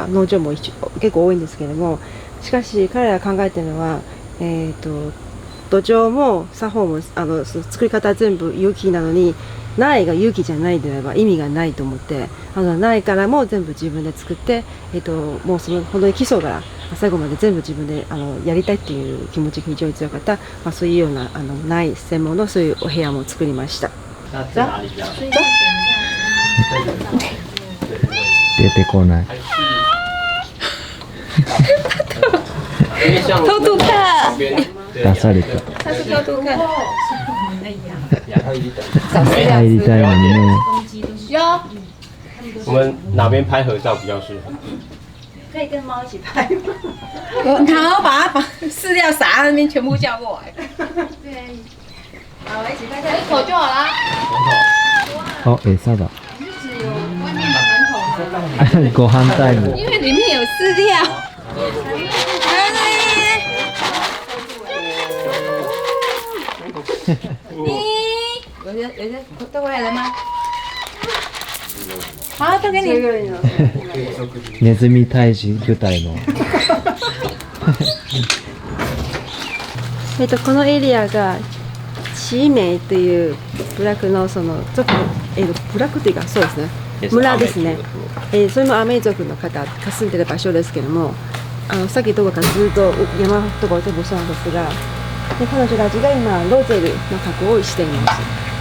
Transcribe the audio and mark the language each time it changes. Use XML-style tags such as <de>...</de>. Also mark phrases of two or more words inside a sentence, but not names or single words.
<ja>農場も結構多いんですけれども、しかし彼らが考えているのは、土壌も作法も作り方は全部有機なのに、苗が有機じゃないであれば意味がないと思って、苗からも全部自分で作って、もうその本当に基礎から最後まで全部自分でやりたいっていう気持ちが非常に強かった、そういうような苗専門のそういうお部屋も作りました。出てこない。</ja> <zh>偷偷看，</zh> <ja>出された。</ja> <zh>他是偷偷看。</zh> <ja>入りたいのにね。</ja> <zh>有。我们哪边拍合照比较适合？可以跟猫一起拍吗？然后把饲料撒在那边，全部叫过来。对。好，一起拍照。口就好啦。</zh> <ja>あ、餌だ。</ja> <zh>只有外面的门口。</zh> <ja>ご飯タイム。</ja> <zh>因为里面有饲料。有带过来了吗？好，都给你。</zh> <ja>ネズミ退治部隊の。このエリアがチーメイという部落のその族、部落というかそうですね、村ですね。それもアメ族の方が住んでる場所ですけども、さっきどこかずっと山とか全部そうなんですが、で彼女たちが今ロゼルの加工をしています。</ja>